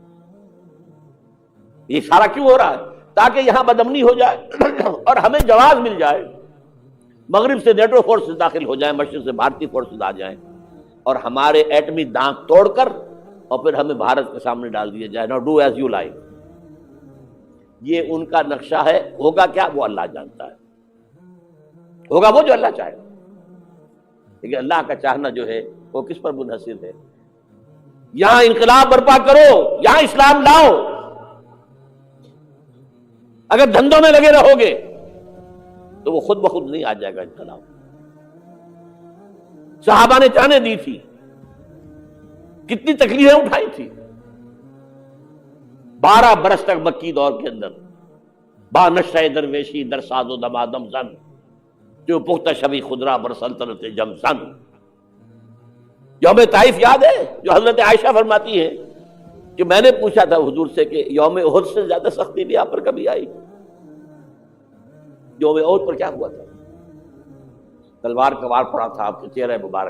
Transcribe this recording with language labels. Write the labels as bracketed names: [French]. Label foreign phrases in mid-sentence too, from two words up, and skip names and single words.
[Urdu] یہ سارا کیوں ہو رہا ہے؟ تاکہ یہاں بدامنی ہو جائے اور ہمیں جواز مل جائے. مغرب سے نیٹو فورسز داخل ہو جائیں، مشرق سے بھارتی فورسز آ جائیں اور ہمارے ایٹمی دانت توڑ کر اور پھر ہمیں بھارت کے سامنے ڈال دیا جائے. [English] No do as you like. [Urdu] یہ ان کا نقشہ ہے. ہوگا کیا وہ اللہ جانتا ہے، ہوگا وہ جو اللہ چاہے. لیکن اللہ کا چاہنا جو ہے وہ کس پر منحصر ہے؟ یہاں انقلاب برپا کرو، یہاں اسلام لاؤ. اگر دھندوں میں لگے رہو گے تو وہ خود بخود نہیں آ جائے گا انقلاب. صحابہ نے جانیں دی تھی، کتنی تکلیفیں اٹھائی تھی. 12 برس تک مکی دور کے اندر [Persian] با نشہ درویشی در ساز و دمادم زن، جو پختہ شبی خدرا بر سلطنت جم زن. [Urdu] یوم طائف یاد ہے جو حضرت عائشہ فرماتی ہے کہ میں نے پوچھا تھا حضور سے کہ یوم احد سے زیادہ سختی بھی آپ پر کبھی آئی؟ یوم احد پر کیا ہوا تھا؟ تلوار کا وار پڑا تھا آپ کے چہرہ مبارک.